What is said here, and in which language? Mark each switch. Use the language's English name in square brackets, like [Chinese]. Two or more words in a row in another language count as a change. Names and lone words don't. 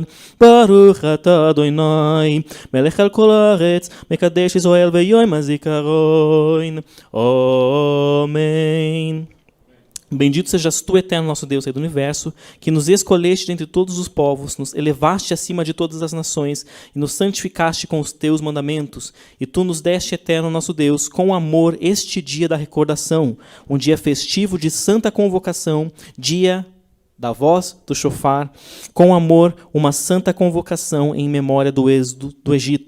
[Hebrew] ברוך אתה אדוני, מלך על כל הארץ, מקדש ישראל ויום הזיכרון. [Portuguese] Amém. Bendito sejas tu, eterno nosso Deus, Rei do Universo, que nos escolheste dentre todos os povos, nos elevaste acima de todas as nações e nos santificaste com os teus mandamentos. E tu nos deste, eterno nosso Deus, com amor este dia da recordação, um dia festivo de santa convocação, dia da voz do chofar, com amor, uma santa convocação em memória do êxodo do Egito.